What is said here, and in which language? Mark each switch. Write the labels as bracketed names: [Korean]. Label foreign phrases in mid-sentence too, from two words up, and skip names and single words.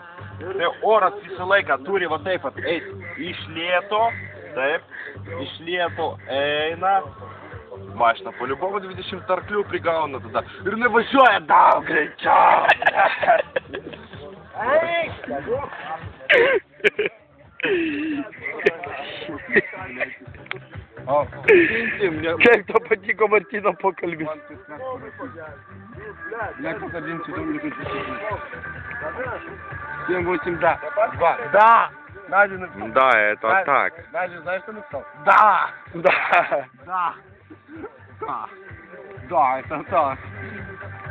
[Lithuanian] Tai oras visą laiką turi va taip eiti iš lėto, taip, iš lėto eina, mašina [Russian] по любому [Lithuanian] 20 arklių prigauna tada ir nevažiuoja daug greičiau. Kaip to patiko Martyno pokalbis? [Russian] Покажите, там не хочу. 7-8, да. 2. Да! Да, это так. Надя, знаешь, что написал? Да! Да. Да! Да! Да, это так.